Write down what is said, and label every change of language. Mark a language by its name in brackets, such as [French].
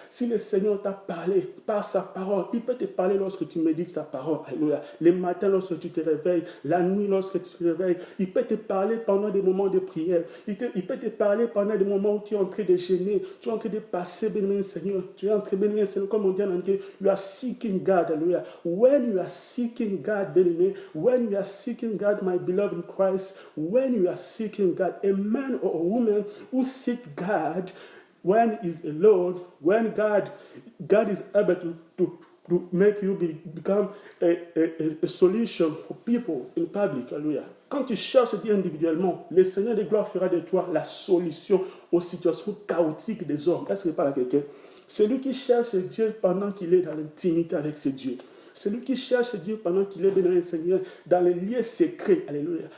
[French] Si le Seigneur t'a parlé par sa parole, il peut te parler lorsque tu médites sa parole. Alléluia. Les matins, lorsque tu te réveilles, la nuit, lorsque tu te réveilles, il peut te parler pendant des moments de prière. Il peut te parler pendant des moments où tu es en train de gêner, tu es en train de passer, béni Seigneur. Tu es en train de bénir Seigneur, comme on dit en anglais, [English] you are seeking God. [French] Alléluia. [English] When you are seeking God, béni, when you are seeking God, my beloved in Christ, when you are seeking God, a man or a woman who seek God, when he is alone, when God is able to make you become a solution for people in public. [French] Alléluia. Quand tu cherches Dieu individuellement, le Seigneur de gloire fera de toi la solution aux situations chaotiques des hommes. Est-ce que je parle à quelqu'un? C'est lui qui cherche Dieu pendant qu'il est dans l'intimité avec ses dieux. C'est lui qui cherche Dieu pendant qu'il est béni, Seigneur, dans les lieux secrets. Alléluia.